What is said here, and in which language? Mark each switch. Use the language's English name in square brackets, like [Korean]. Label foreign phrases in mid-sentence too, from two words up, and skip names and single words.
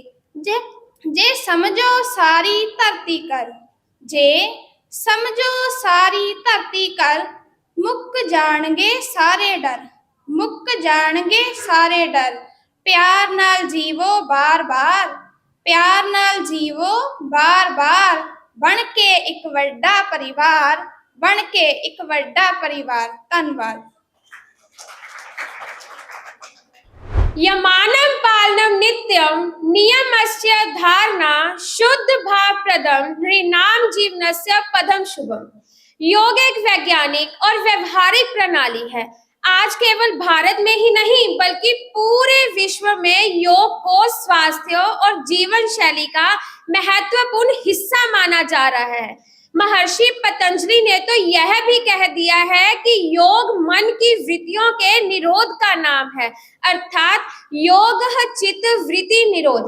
[Punjabi] ਜੇ ਸਮਝੋ ਸਾਰੀ ਧਰਤੀ ਕਰ, ਜੇ ਸਮਝੋ ਸਾਰੀ ਧਰਤੀ ਕਰ, ਮੁੱਕ ਜਾਣਗੇ ਸਾਰੇ ਡਰ, ਮੁੱਕ ਜਾਣਗੇ ਸਾਰੇ ਡਰ। ਪਿਆਰ ਨਾਲ ਜੀਵੋ ਬਾਰ-ਬਾਰ, ਪਿਆਰ ਨਾਲ ਜੀਵੋ ਬਾਰ-ਬਾਰ, ਬਣ ਕੇ ਇੱਕ ਵੱਡਾ ਪਰਿਵਾਰ, ਬਣ ਕੇ ਇੱਕ ਵੱਡਾ ਪਰਿਵਾਰ। ਧੰਨਵਾਦ। [Sanskrit] यमानं पालनं नित्यं नियमस्य धारणा शुद्ध भाव प्रदम नृणाम जीवनस्य पदम शुभम। [Hindi] योग एक वैज्ञानिक और व्यवहारिक प्रणाली है। आज केवल भारत में ही नहीं बल्कि पूरे विश्व में योग को स्वास्थ्य और जीवन शैली का महत्वपूर्ण हिस्सा माना जा रहा है। महर्षि पतंजलि ने तो यह भी कह दिया है कि योग मन की वृत्तियों के निरोध का नाम है, अर्थात [Sanskrit] योग चित्त वृत्ति निरोध।